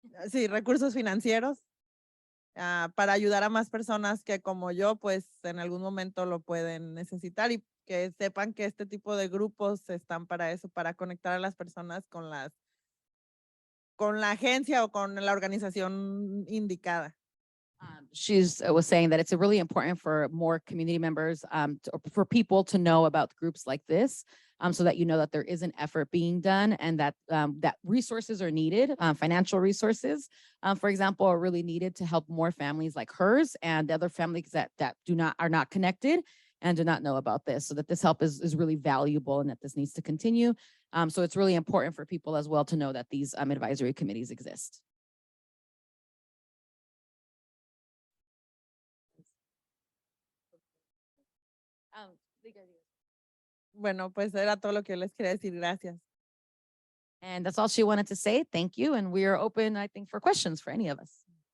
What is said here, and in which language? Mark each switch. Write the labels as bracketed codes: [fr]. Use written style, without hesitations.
[es] Sí, recursos financieros para ayudar a más personas que como yo, pues en algún momento lo pueden necesitar y que sepan que este tipo de grupos están para eso, para conectar a las personas con la agencia o con la organización indicada. [en] She's was saying that it's really important for more community members, for people to know about groups like this, so that you know that there is an effort being done and that that resources are needed, financial resources, for example, are really needed to help more families like hers and other families that are not connected and do not know about this. So that this help is really valuable and that this needs to continue. So it's really important for people as well to know that these advisory committees exist. [es] Bueno, pues era todo lo que yo les quería decir. Gracias. [en] And that's all she wanted to say. Thank you. And we are open, I think, for questions for any of us.